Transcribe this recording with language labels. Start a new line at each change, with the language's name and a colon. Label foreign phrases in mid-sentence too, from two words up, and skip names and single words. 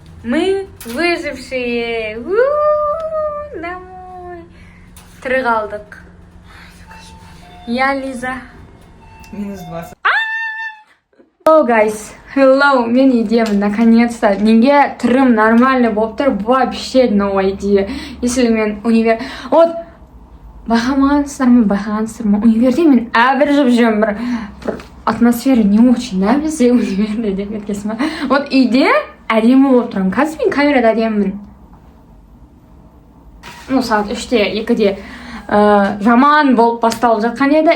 Russian: Мы выжившие. У-у-у, домой.
Kazakh: Тірі қалдық. Я Лиза. -20.
English: Hello, guys. Hello,
Kazakh: мен идеямын, наконец-то. Неге түрім нормально болып тұр?
English: Вообще no idea.
Kazakh: Если мен Вот, байқағансыздар ма? Универде мен әбіржіп жүрмін. Бір атмосфера
Russian: не очень, да,
Kazakh: бізде универде деп кеткесін ба? Вот үйде әдемі болып тұрмын. Қазір мен камерада әдемімін. Сағат 3-те, 2-де жаман болып басталып жатқан еді.